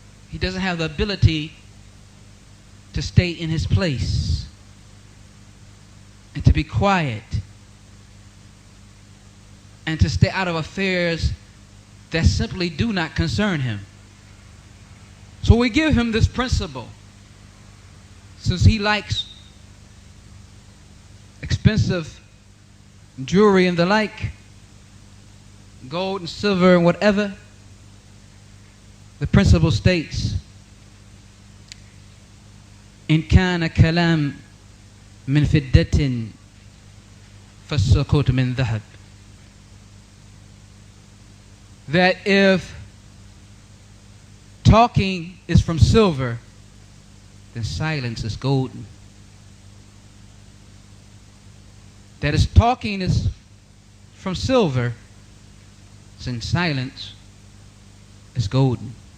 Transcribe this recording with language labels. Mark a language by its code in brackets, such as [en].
[en] He doesn't have the ability to stay in his place and to be quiet and to stay out of affairs that simply do not concern him. So we give him this principle, since he likes expensive jewelry and the like, gold and silver and whatever. The principle states, [ar] إن كان كلام من فضة فالسكوت من ذهب. [en] That if talking is from silver, then silence is golden. That is, talking is from silver, then silence is golden.